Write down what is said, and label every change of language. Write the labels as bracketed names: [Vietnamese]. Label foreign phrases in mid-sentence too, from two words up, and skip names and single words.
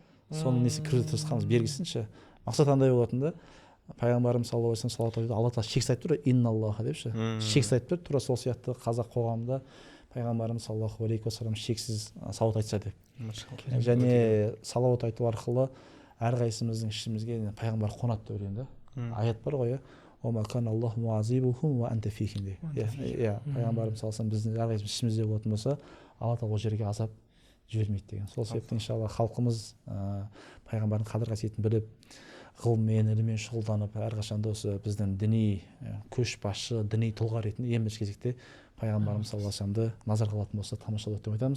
[Kazakh] Соның несі кіруге тырысқанымыз бергісінші. Мақсат андай болатын да, пайғамбарымыз [Arabic] صلى الله عليه وسلم [Kazakh] салауат айтуды Алла тағала шексіз айтып тұр, инналлаха депші. Шексіз айтып тұр, тура сол сияқты қазақ қоғамында пайғамбарымыз [Arabic] صلى الله عليه وسلم [Kazakh] шексіз салауат айтса деп. Және салауат айту арқылы әрқайсымыздың ішімізге пайғамбар қонады деп ойлаймын да. Аят бар ғой, [Arabic] وما كان الله معذبهم وأنت فيهم [Kazakh] деп. Пайғамбарымыз [Arabic] صلى الله عليه [Kazakh] біздің әрқайсымыз ішімізде болатын болса, Алла тағала ол жерге азап жібермейді деген. Сол себепті иншалла халқымыз пайғамбардың қадір қасиетін біліп, ғылыммен, іліммен шұғылданып, әрқашанда осы біздің діни көшбасшы, діни тұлға ретінде ең бірінші кезекте пайғамбарымыз [Arabic] صلى الله عليه [Kazakh] вассаламды назарға алатын болса тамашалайды деп айтамыз.